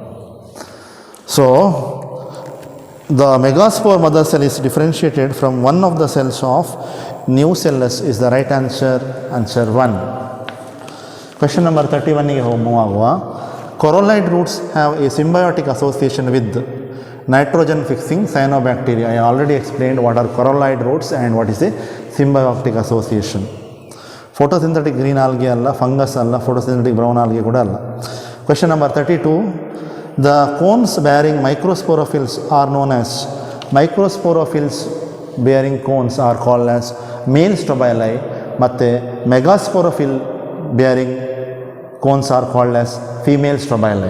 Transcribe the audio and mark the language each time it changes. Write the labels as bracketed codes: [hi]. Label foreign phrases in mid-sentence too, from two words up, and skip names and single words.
[en] So, the megaspore mother cell is differentiated from one of the cells of nucellus is the right answer, answer 1. Question number [kn] 31 ಗೆ move ಆಗುವ. [en] Coralloid roots have a symbiotic association with nitrogen fixing cyanobacteria. I already explained what are coralloid roots and what is a symbiotic association. Photosynthetic green algae alla, fungus alla, photosynthetic brown algae [kn] ಕೂಡ ಅಲ್ಲ. [en] Question number 32. The cones bearing microsporophylls are known as microsporophylls bearing cones are called as male strobili matte megasporophyll bearing cones are called as female strobili.